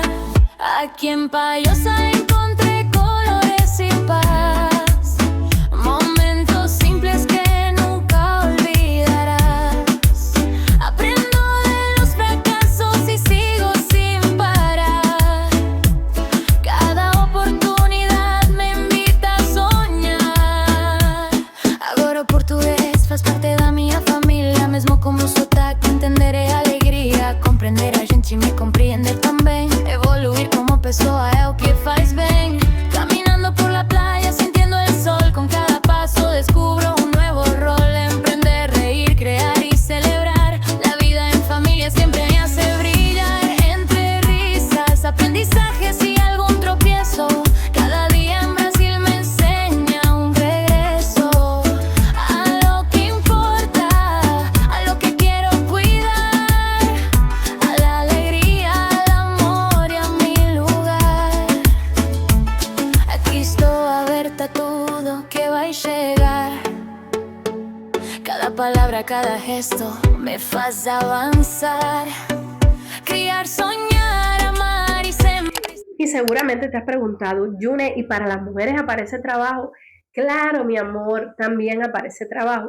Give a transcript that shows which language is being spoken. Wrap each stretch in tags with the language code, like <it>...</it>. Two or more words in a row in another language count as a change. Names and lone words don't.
<es>Aquí en Pallosa encontré colores y paz, momentos simples que nunca olvidarás. Aprendo de los fracasos y sigo sin parar. Cada oportunidad me invita a soñar.</es> <pt>Agora o português faz parte da minha família. Mesmo como sotaque entenderé alegria. Compreender a gente me compreender também. Evoluir como pessoa é o que faz bem.</pt> <es>Caminando por la playa sintiendo el sol. Con cada paso descubro un nuevo rol. Emprender, reír, crear y celebrar. La vida en familia siempre me hace brillar. Entre risas, aprendizajes y algún tropiezo. Cada día en Brasil me enseña un regreso a lo que importa, a lo que quiero cuidar, a la alegría, al amor y a mi lugar.</es> <pt>Aquí estou aberta a tudo que vai chegar.</pt> <es>Cada palabra, cada gesto</es> <pt>me faz</pt> <es>avanzar. Criar, soñar, amar y sembrar. Y seguramente te has preguntado, Yune, ¿y para las mujeres aparece trabajo? Claro, mi amor, también aparece trabajo.</es>